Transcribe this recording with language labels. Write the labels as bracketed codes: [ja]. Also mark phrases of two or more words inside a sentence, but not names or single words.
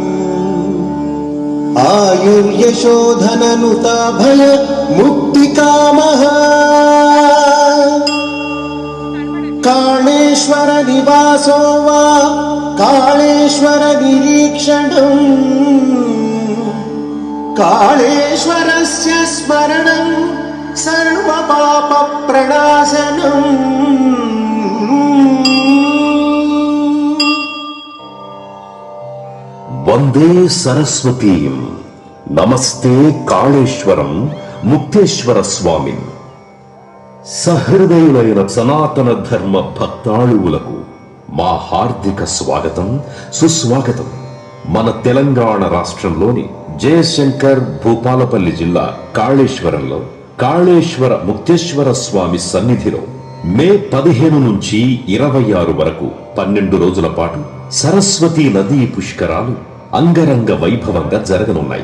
[sa] आयुर्यशोधननुताभय मुक्तिकामः कालेश्वर निवासो वा कालेश्वर निरीक्षणम् कालेश्वरस्य स्मरणं सर्वपापप्रणाशनम् वंदे सरस्वतीं नमस्ते कालेश्वरं मुक्तेश्वर स्वामी [te] సహృదయులైన సనాతన ధర్మ భక్తాళువులకు మా హార్దిక స్వాగతం సుస్వాగతం. మన తెలంగాణ రాష్ట్రంలోని జయశంకర్ భూపాలపల్లి జిల్లా కాళేశ్వరంలో కాళేశ్వర ముక్తేశ్వర స్వామి సన్నిధిలో మే 15 నుంచి 26 వరకు 12 రోజుల పాటు సరస్వతీ నదీ పుష్కరాలు అంగరంగ వైభవంగా జరగనున్నాయి.